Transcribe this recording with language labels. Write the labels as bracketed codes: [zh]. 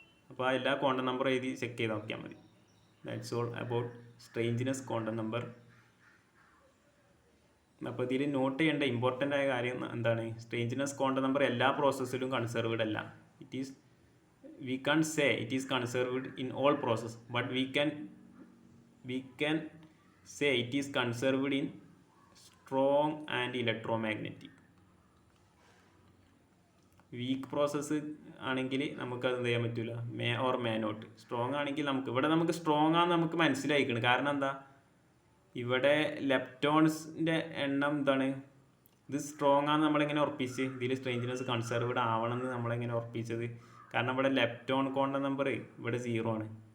[ml] അപ്പോൾ ആ എല്ലാ ക്വാണ്ടം നമ്പർ എഴുതി ചെക്ക് ചെയ്ത് നോക്കിയാൽ മതി. [en] That's all about strangeness quantum number. [ml] അപ്പോൾ ഇതിൽ നോട്ട് ചെയ്യേണ്ട ഇമ്പോർട്ടൻ്റ് ആയ കാര്യം എന്താണ്, സ്ട്രേഞ്ച്നെസ് ക്വാണ്ടം നമ്പർ എല്ലാ പ്രോസസ്സിലും കൺസർവ്ഡ് അല്ല. [en] It is we can't say it is conserved in all process, but we can say it is conserved in strong and electromagnetic. [ml] Week process ആണെങ്കിൽ നമുക്കത് എന്ത് ചെയ്യാൻ പറ്റില്ല, [en] May or may not. [ml] Strong ആണെങ്കിൽ നമുക്ക് strong ആണെന്ന് നമുക്ക് മനസ്സിലായിക്കണം. കാരണം എന്താ, ഇവിടെ ലെപ്റ്റോൺസിൻ്റെ എണ്ണം എന്താണ്, ഇത് സ്ട്രോങ് ആണെന്ന് നമ്മളിങ്ങനെ ഉറപ്പിച്ച്, ഇതിൽ സ്ട്രേഞ്ച്നെസ് കൺസർവ്ഡ് ആവണമെന്ന് നമ്മളെങ്ങനെ ഉറപ്പിച്ചത്, കാരണം ഇവിടെ ലെപ്റ്റോൺ ക്വാണ്ടം നമ്പർ ഇവിടെ 0 ആണ്.